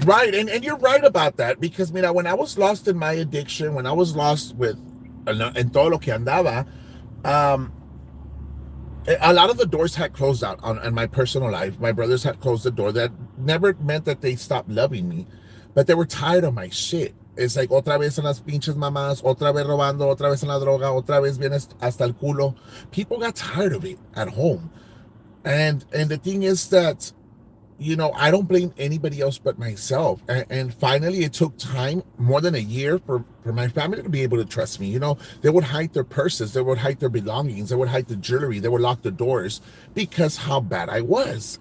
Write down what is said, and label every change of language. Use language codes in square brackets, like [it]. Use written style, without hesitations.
[en] Right, and you're right about that, because mira, when I was lost in my addiction, when I was lost with [es] en todo lo que andaba, [en] um, a lot of the doors had closed out on my personal life. My brothers had closed the door. That never meant that they stopped loving me, but they were tired of my shit. It's like [es] otra vez en las pinches mamás, otra vez robando, otra vez en la droga, otra vez vienes hasta el culo. [en] People got tired of it at home, and the thing is that I don't blame anybody else but myself. And finally, it took time, more than a year, for my family to be able to trust me. They would hide their purses, they would hide their belongings, they would hide the jewelry, they would lock the doors, because how bad I was.